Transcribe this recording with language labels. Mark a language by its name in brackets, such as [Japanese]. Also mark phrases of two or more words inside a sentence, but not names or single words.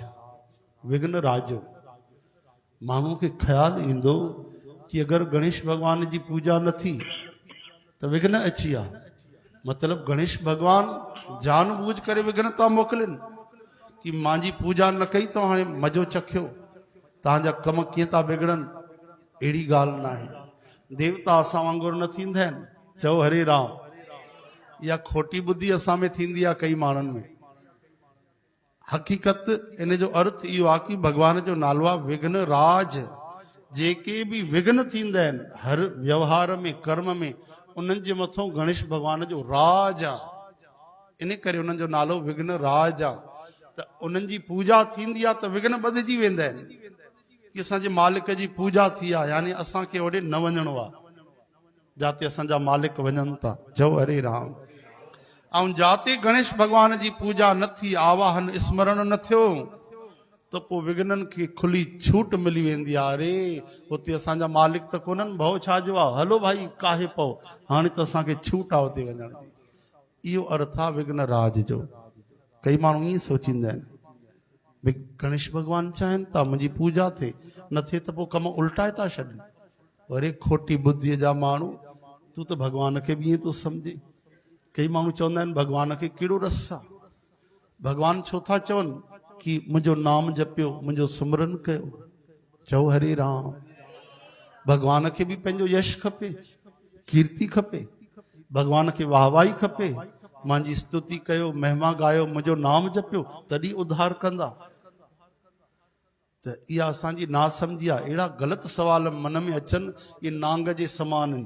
[Sindhi] विघ्न राज माण्हू खे ख़्यालु ईंदो कि अगरि गणेश भॻवान जी पूॼा न थी त विघ्न अची विया। मतिलबु गणेश भॻवान जानबूझ करे विघ्न था मोकिलिनि कि मुंहिंजी पूॼा न कई त हाणे मज़ो चखियो, तव्हांजा कम कीअं था बिगड़नि। अहिड़ी ॻाल्हि न आहे। देवता असां वांगुरु न थींदा आहिनि। चओ हरे राम। इहा खोटी ॿुधी असां में थींदी आहे कई माण्हुनि में। हक़ीक़त इन जो अर्थ इहो आहे कि भॻवान जो नालो आहे विघ्न राज। जेके बि विघ्न थींदा आहिनि हर व्यवहार में कर्म में उन्हनि जे मथां गणेश भॻवान जो राज आहे। इन करे उन्हनि जो नालो विघ्न राज आहे। त उन्हनि जी पूॼा थींदी आहे त विघ्न ॿधिजी वेंदा आहिनि कि असांजे मालिक जी पूॼा थी आहे, यानी असांखे होॾे न वञिणो आहे जिते असांजा मालिक वञनि था। जय हरे राम। ऐं जिते गणेश भॻवान जी पूॼा न थी, आवाहन स्मरण न थियो त पोइ विघ्ननि खे खुली छूट मिली वेंदी आहे। अरे हुते असांजा मालिक त कोन्हनि, भउ छाजो आहे, हलो भाई काहे पओ, हाणे त असांखे छूट आहे हुते वञण जी। इहो अर्थ आहे विघ्न राज जो। कई माण्हू ईअं सोचींदा आहिनि भई गणेश भॻवान चाहिनि था मुंहिंजी पूॼा थिए, न थिए त पोइ कम उल्टाए था छॾनि। अरे खोटी बुद्धीअ जा माण्हू, तूं त भॻवान खे बि ईअं थो सम्झे। कई माण्हू चवंदा आहिनि भॻवान खे कहिड़ो रस आहे। भॻवान छो था चवनि कि मुंहिंजो नाम जपियो, मुंहिंजो सिमरन कयो। चओ हरे राम। भॻवान खे बि पंहिंजो यश खपे, कीर्ति खपे, भॻवान खे वाहवाही खपे। मुंहिंजी स्तुति कयो, महिमा गायो, मुंहिंजो नाम जपियो, तॾहिं उद्धार कंदा। त इहा असांजी नासमझी आहे। अहिड़ा ग़लति सवाल मन में अचनि, इहे नांग जे समान आहिनि।